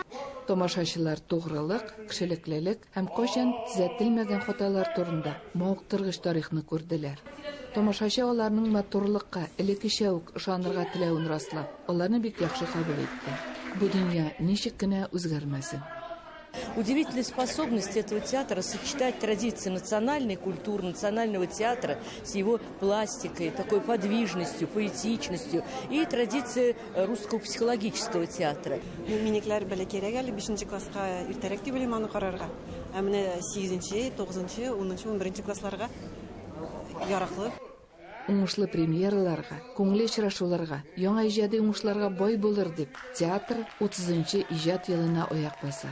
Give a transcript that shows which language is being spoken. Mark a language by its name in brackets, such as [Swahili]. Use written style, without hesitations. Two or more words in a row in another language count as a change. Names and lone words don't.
[Tatar] Тамашачылар тугрылык, кешелеклелек һәм кайчан төзәтелмәгән хаталар турында мавыктыргыч тарихны күрделәр. Тамашачы аларның матурлыкка, элеккечә үк ышанырга теләвен раслап, аларны бик яхшы кабул итте. Бу дөнья ничек кенә үзгәрмәсен. [Russian] Удивительная способность этого театра сочетать традиции национальной культуры, национального театра с его пластикой, такой подвижностью, поэтичностью и традиции русского психологического театра. [Tatar] Минекләр бәләкәрәк әле 5нче класска иртәрәк дип беләм аны карарга. Ә менә 8нче, 9нчы, 10нчы, 11нче классларга яраклы. уңышлы премьераларга, күңелле очрашуларга, яңа иҗади уңышларга бай булыр дип, театр 30-нчы иҗат елына аяк баса.